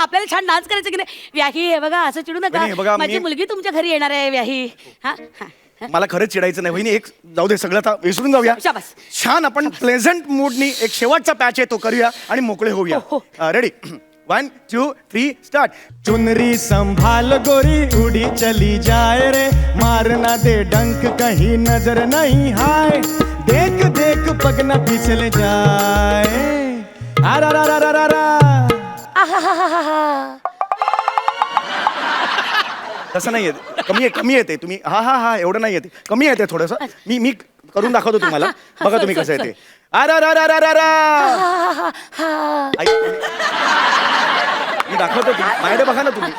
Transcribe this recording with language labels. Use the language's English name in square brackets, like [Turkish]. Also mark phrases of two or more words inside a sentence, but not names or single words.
[Marathi] आपल्याला छान डान्स करायचं की नाही. व्याही हे बघा, असं चिडू नका. माझी मुलगी तुमच्या घरी येणार आहे व्याही. हा मला खरंच चिडायचं नाही वहिनी. एक जाऊ दे, सगळं आता विसरून जाऊया. शाबास. छान आपण [English] pleasant mood-नी [Marathi] एक शेवटचा पॅच आहे तो करूया आणि मोकळे होऊया. [English] ready 1 2 3 start. [Hindi] चुनरी संभाल गोरी उड़ी चली जाए रे, मारना दे डंक कहीं नजर नहीं हाय, देख देख पग न फिसले जाए. आरा रा रा रा रा. [Marathi] तसं नाही येत, कमी येते. तुम्ही हा एवढं नाही येते, कमी येते थोडंसं. मी करून दाखवतो तुम्हाला, बघा तुम्ही कसं येते. अरा रा रा रा रा रा. मी दाखवतो, माझ्याकडे बघा ना तुम्ही.